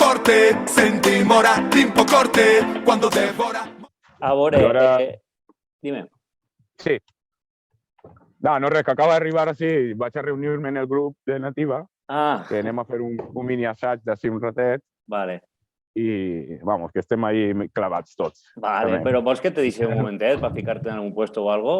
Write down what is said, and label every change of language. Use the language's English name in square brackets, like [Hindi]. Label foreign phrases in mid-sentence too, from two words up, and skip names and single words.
[Portuguese] forte, senti mora, tempo corte, quando devora. [Catalan] A veure, Allora... dime. Sí. No, res, que acaba d'arribar així, vaig a reunir-me en el grup de Nativa, que anem a fer un mini assaig d'ací un ratet. Vale. I, vamos, que estem ahí clavats tots. Vale, també. però vols que te deixi un momentet per ficar-te en algun [Spanish] puesto o algo?